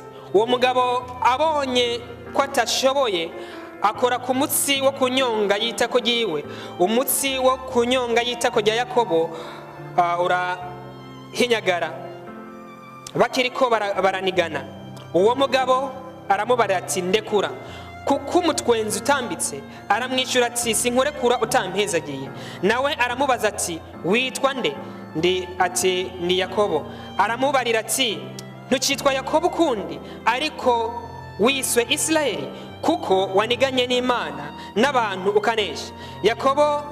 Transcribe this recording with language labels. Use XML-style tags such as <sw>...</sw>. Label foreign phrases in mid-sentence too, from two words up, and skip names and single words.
<rn>Uwo mugabo abonye ko atashoboye, akora ku mutsi wo kunyonga yitako giwe. Umutsi wo kunyonga yitako rya Yakobo urahinyagara, bakiriko baranigana. Uwo mugabo aramubara ati ndekura, kuko umutwenzi utambitse. Aramwishyura ati sinkurekura utampezagiye. Nawe aramubaza ati witwa nde? Ati ni Yakobo. Aramubarira ati ntukitwa Yakobo kundi, ariko wiswe Isirayeli, kuko waniganye n'Imana n'abantu ukanesha.</rn>